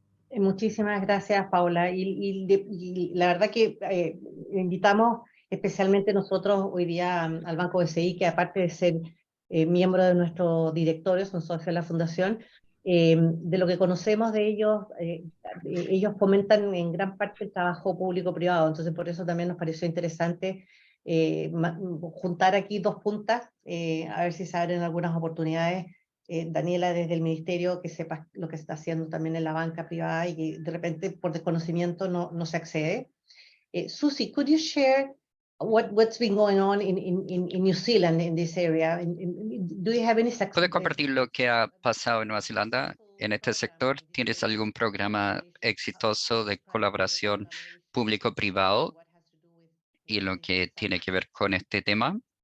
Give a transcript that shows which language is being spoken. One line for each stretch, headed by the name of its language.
Spanish: Muchísimas gracias, Paula. Y la verdad que invitamos especialmente nosotros hoy día al Banco BCI, que aparte de ser miembro de nuestro directorio, son socios de la Fundación, de lo que conocemos de ellos, ellos fomentan en gran parte el trabajo público-privado, entonces por eso también nos pareció interesante juntar aquí dos puntas, a ver si se abren algunas oportunidades. Daniela, desde el ministerio, que sepas lo que se está haciendo también en la banca privada y que de repente por desconocimiento no se accede.
English: Susie, could you share what's been going on in New Zealand in this area? Do you have any success?
Spanish: ¿Puedes compartir lo que ha pasado en Nueva Zelanda en este sector? ¿Tienes algún programa exitoso de colaboración público-privado y lo que tiene que ver con este tema?